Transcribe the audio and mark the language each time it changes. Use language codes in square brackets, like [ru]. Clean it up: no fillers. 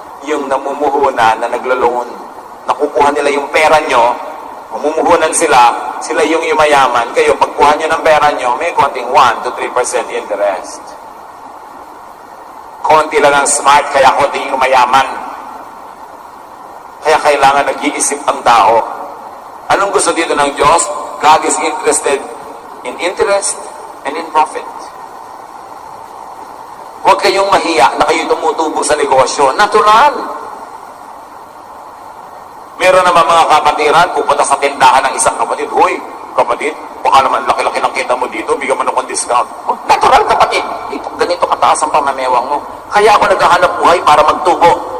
[tl] Yung namumuhunan na naglo-loan. Nakukuha nila yung pera nyo, mamumuhunan sila, sila yung yumayaman. Kayo, pagkuha nyo ng pera nyo, may konting 1 to 3% interest. Konti lang ang smart, kaya konti yung yumayaman. Kaya kailangan nag-iisip ang tao. Anong gusto dito ng Diyos? [en] God is interested in interest and in profit. [tl] Huwag kayong mahiya na kayo tumutubo sa negosyo. Natural. Meron naman mga kapatiran, pupunta sa tindahan ng isang kapatid, "Hoy, kapatid, baka naman laki-laki ng kita mo dito, bigyan mo ng discount." Oh, natural, kapatid. Dito, ganito kataas ang pamamewang mo. Kaya ako naghahanap buhay para magtubo.